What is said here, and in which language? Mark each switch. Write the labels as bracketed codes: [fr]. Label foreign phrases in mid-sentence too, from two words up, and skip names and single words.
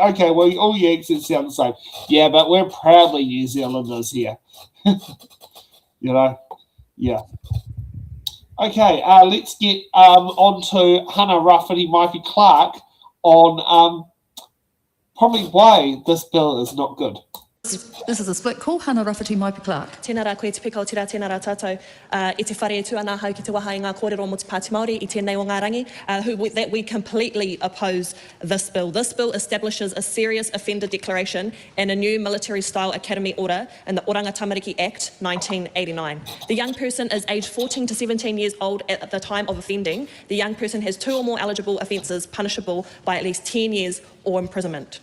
[en] Okay, well, all your accents sound the same. Yeah, but we're proudly New Zealanders here. Yeah. Okay, let's get on to Hannah Rafferty-Maipi-Clark on probably why this bill is not good. This is a split call. Hannah Rafferty-Maipi-Clark. [mi] Tēnā rā koe te pika o te rā, tēnā rā tātou. I te whare e tu ana hau ki te waha i ngā kōrero mo te Pāti Māori i tēnei o ngā rangi, [en] that we completely oppose this bill. This bill establishes a serious offender declaration and a new military-style academy order in the Oranga Tamariki Act 1989. The young person is aged 14 to 17 years old at the time of offending. The young person has 2 or more eligible offences punishable by at least 10 years or imprisonment.